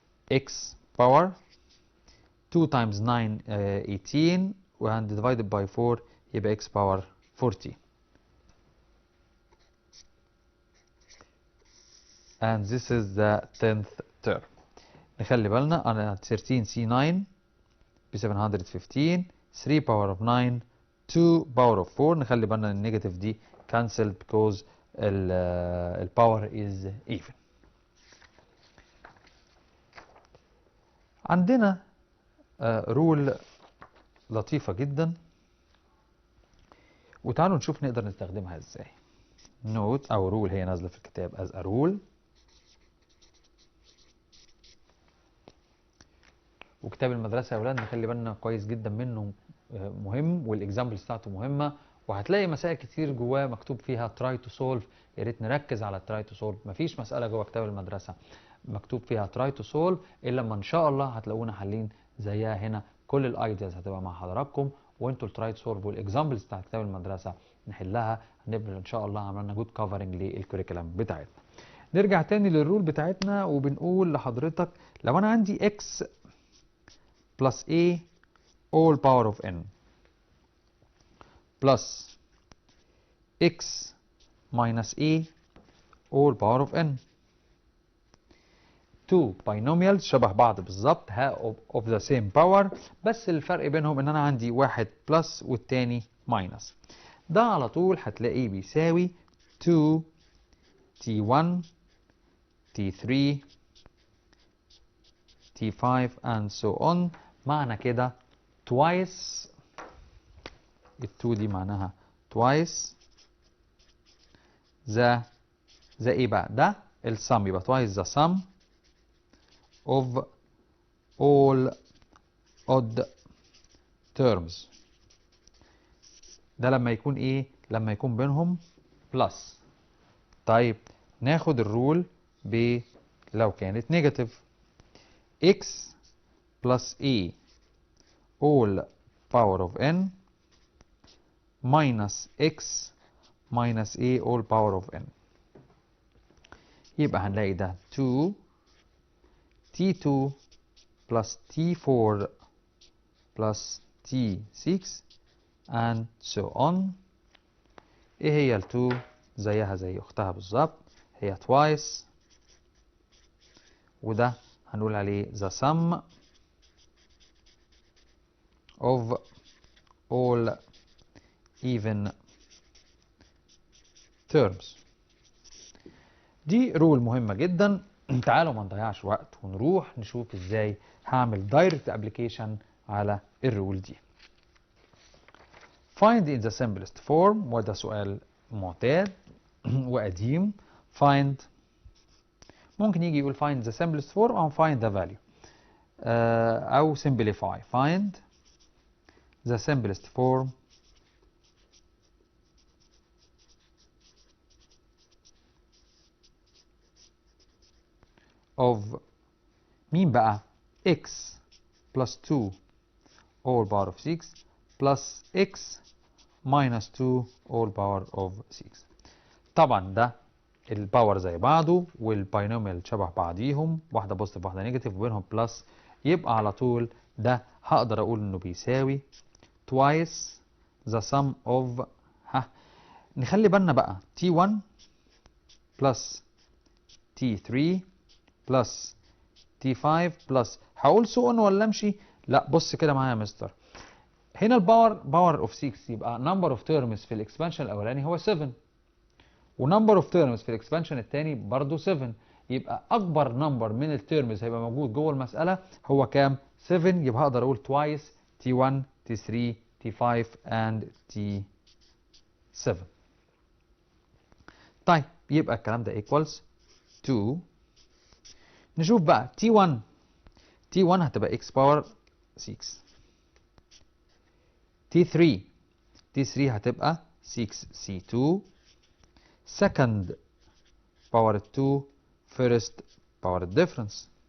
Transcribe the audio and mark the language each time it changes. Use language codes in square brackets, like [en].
[en] X power 2 times 9 18 and divided by 4 [ar] يبقى [en] x power 40. And this is the 10th term. [ar] نخلي بالنا أنا [en] 13c9 ب 715 3 power of 9 2 power of 4. [ar] نخلي بالنا ان النيجاتيف دي [en] cancelled because [ar] ال power is even. عندنا رول لطيفة جدا وتعالوا نشوف نقدر نستخدمها ازاي. نوت او رول هي نازلة في الكتاب [en] as a rule، [ar] وكتاب المدرسة يا ولاد نخلي بالنا كويس جدا منه، مهم، والاكزامبلز بتاعته مهمة، وهتلاقي مسائل كتير جواه مكتوب فيها [en] try to solve. [ar] يا ريت نركز على [en] try to solve. [ar] مفيش مسألة جوه كتاب المدرسة مكتوب فيها try to solve الا لما ان شاء الله هتلاقونا حالين زيها هنا. كل الايدياز هتبقى مع حضراتكم، وانتوا التراي تو سولف والاكزامبلز بتاعت كتاب المدرسة نحلها. هنبقى ان شاء الله عملنا جود كفرنج للكوريكولم بتاعتنا. نرجع تاني للرول بتاعتنا وبنقول لحضرتك لو انا عندي [en] x plus a all power of n plus x minus a all power of n. two binomials [ar] شبه بعض بالظبط [en] of the same power، [ar] بس الفرق بينهم ان انا عندي واحد بلس والتاني ماينس. ده على طول هتلاقيه بيساوي [en] 2 t1 t3 t5 and so on. [ar] معنى كده twice ال2 دي معناها twice the ايه بقى؟ ده السم، يبقى [en] twice the sum of all odd terms. [ar] ده لما يكون ايه؟ لما يكون بينهم بلس. طيب ناخد الرول لو كانت نيجاتيف [en] x plus a all power of n minus x minus a all power of n. [ar] يبقى هنلاقي ده [en] 2 t2 plus t4 plus t6 and so on. [ar] ايه هي ال2؟ زيها زي اختها بالظبط، هي twice، وده هنقول عليه [en] the sum of all even terms. [ar] دي رول مهمة جدا. تعالوا ما نضيعش وقت ونروح نشوف ازاي هعمل دايركت ابليكيشن على الرول دي. [en] find in the simplest form، [ar] وده سؤال معتاد وقديم. [en] find [ar] ممكن يجي يقول [en] find the simplest form او find the value او simplify. find the simplest form of مين بقى؟ x plus 2 all power of 6 plus x minus 2 all power of 6. [ar] طبعا ده الباور زي بعضه والباينوميال شبه بعضيهم، واحده بوزيتيف واحده نيجاتيف وبينهم بلس، يبقى على طول ده هقدر اقول انه بيساوي [en] twice the sum of [ar] نخلي بالنا بقى T1 plus T3 plus T5 plus هقول سو اون ولا امشي؟ لا بص كده معايا يا مستر، هنا الباور باور اوف 6 يبقى نمبر اوف تيرمز في الاكسبانشن الاولاني هو 7 ونمبر اوف تيرمز في الاكسبانشن الثاني برضه 7، يبقى اكبر نمبر من التيرمز هيبقى موجود جوه المساله هو كام؟ 7. يبقى هقدر اقول [en] twice T1 T3 T5 and T7. [ar] طيب يبقى الكلام ده [en] equals 2. [ar] نشوف بقى [en] T1 هتبقى x power 6، T3 هتبقى 6C2 second power 2 first power difference